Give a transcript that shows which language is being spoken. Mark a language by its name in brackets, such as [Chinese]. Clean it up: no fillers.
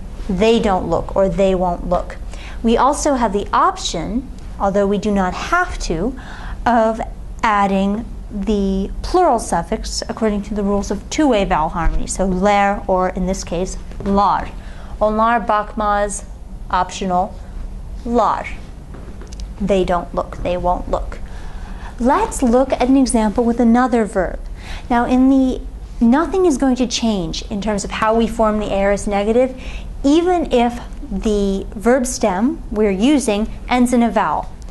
[English] They don't look, or they won't look. We also have the option, although we do not have to, of adding the plural suffix according to the rules of two-way vowel harmony. So ler, or in this case, lar. [Turkish] Onlar bakmaz, optional, lar. [English] They don't look, they won't look. Let's look at an example with another verb. Now nothing is going to change in terms of how we form the aorist negative, even if the verb stem we're using ends in a vowel.